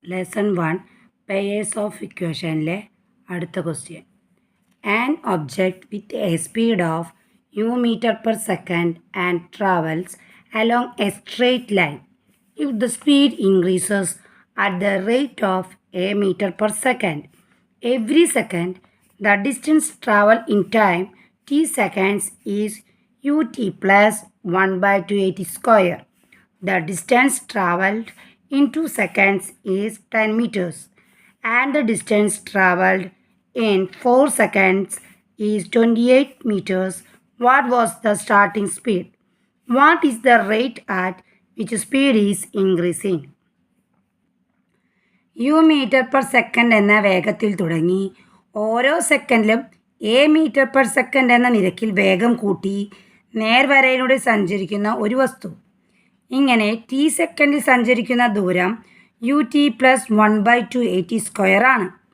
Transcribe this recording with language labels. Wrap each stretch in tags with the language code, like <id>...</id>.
<ml>Lesson 1 pairs of ഇക്വേഷനിലെ അടുത്ത question.</ml> <en>An object with a speed of u meter per second and travels along a straight line. If the speed increases at the rate of a meter per second, every second the distance traveled in time t seconds is ut plus 1 by 280 square. The distance traveled in 2 seconds is 10 meters and the distance traveled in 4 seconds is 28 meters. What was the starting speed? What is the rate at which speed is increasing?</en> <ml>U metre per second എന്ന വേഗത്തിൽ തുടങ്ങി ഓരോ സെക്കൻഡിലും A metre per second എന്ന നിരക്കിൽ വേഗം കൂട്ടി നേർവരയിലൂടെ സഞ്ചരിക്കുന്ന ഒരു വസ്തു. ഇങ്ങനെ ടി സെക്കൻഡിൽ സഞ്ചരിക്കുന്ന ദൂരം യു ടി പ്ലസ് 1/280 സ്ക്വയർ ആണ്.</ml>